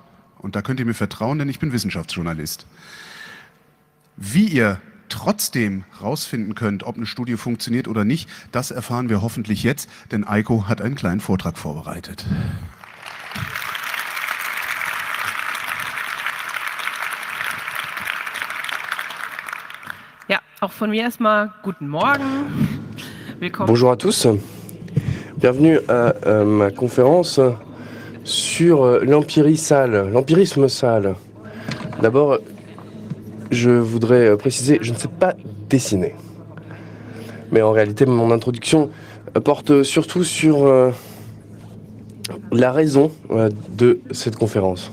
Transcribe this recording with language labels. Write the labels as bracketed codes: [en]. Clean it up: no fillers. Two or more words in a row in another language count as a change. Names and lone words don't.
[de] Und da könnt ihr mir vertrauen, denn ich bin Wissenschaftsjournalist. Wie ihr trotzdem rausfinden könnt, ob eine Studie funktioniert oder nicht, das erfahren wir hoffentlich jetzt, denn Eiko hat einen kleinen Vortrag vorbereitet. Ja, auch von mir erstmal guten Morgen. Willkommen. [fr] Bonjour à tous. Bienvenue à ma conférence sur l'empirisme sale. D'abord, je voudrais préciser, je ne sais pas dessiner. Mais en réalité, mon introduction porte surtout sur la raison de cette conférence.